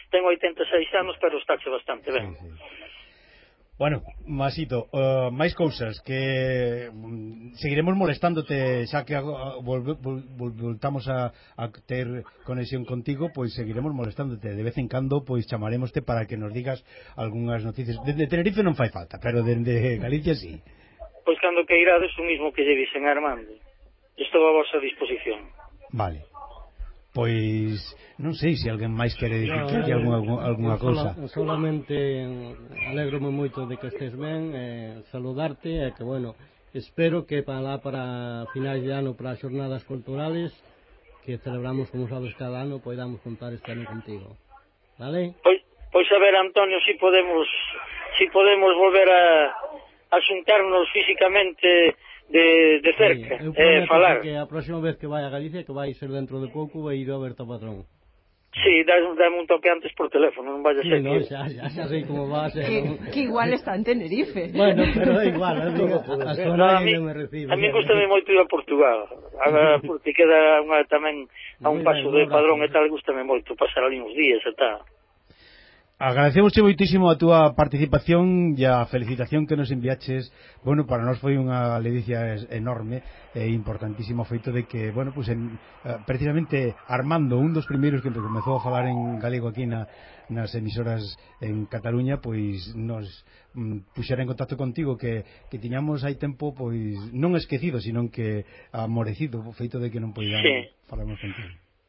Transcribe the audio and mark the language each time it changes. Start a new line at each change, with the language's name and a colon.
Galician: Tengo 86 anos, pero está bastante ben. Sí. Bueno, Masito, máis cousas, que seguiremos molestándote, xa que voltamos a ter conexión contigo, pois seguiremos molestándote. De vez en cando, pois chamaremoste para que nos digas algunhas noticias. De Tenerife non fai falta, pero de Galicia sí. Pois cando que irades, o mismo que lle dixen a Armando. Estou a vosa disposición. Vale. Pois non sei se alguén máis quere dicir que hai algunha cousa. Solamente alegro-me moito de que estés ben, saludarte e que, bueno, espero que para lá, para finais de ano, para as xornadas culturales que celebramos, como sabes, cada ano, podamos contar este ano contigo. Vale? Pois a ver, Antonio, si podemos volver a xuntarnos físicamente de cerca, sí, falar. Que a próxima vez que vai a Galicia, que vai ser dentro de pouco, vai ir a ver o patrón. Sí, dame un toque antes por teléfono, non vaya sí, a ser.
Spanish: Sí, no, ya sé cómo va a ser. Que igual está en Tenerife. Bueno, pero da igual, digo, no, a mí
Galician: gustame moito ir a Portugal. Porque queda tamén a un paso de Padrón e tal, gustame moito pasar ali uns días e tal. Agradecemosche moitísimo a túa participación e a felicitación que nos enviaches. Bueno, para nós foi unha ledicia enorme e importantísimo o feito de que, bueno, pues en, precisamente Armando, un dos primeiros que comezou a falar en galego aquí nas emisoras en Cataluña, pois nos puxera en contacto contigo, que tiñamos hai tempo, pois non esquecido, sino que amorecido o feito de que non poidamos falarmos contigo.